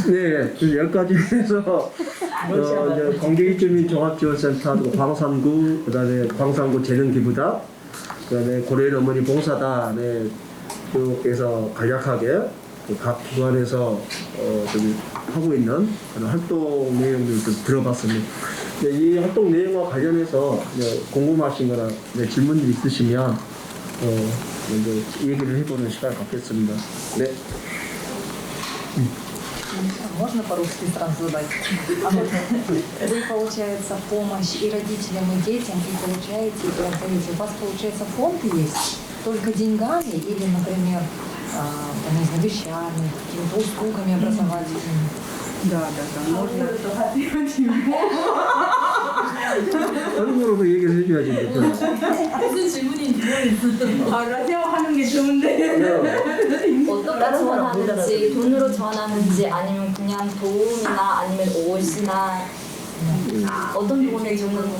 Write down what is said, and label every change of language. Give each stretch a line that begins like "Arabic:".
Korean: 네, 여기까지 해서 이제 광계주민 종합지원센터, 광산구, 그다음에 광산구 재능기부다, 그다음에 고려인 어머니 봉사단에 교육에서 간략하게 각 기관에서 좀 하고 있는 그런 활동 내용들 좀 들어봤습니다. 이 활동 내용과 관련해서 궁금하신거나 질문이 있으시면 먼저 얘기를 해보는 시간을 갖겠습니다. 네.
Russian: Можно по-русски сразу задать? Вы, получается, помощь и родителям, и детям, и получаете, и отдаете. У вас, получается, фонд есть только деньгами или, например, там, не знаю, вещами, какими-то услугами образовательными? Да, можно.
Korean: 얼굴로도 얘기를 해줘야지. 무슨 질문인지 모르겠어요. 라디오 하는 게 좋은데. 어떻게 지원하는지, 돈으로 지원하는지 아니면 그냥 도움이나 아니면 옷이나 어떤 도움을 주는지.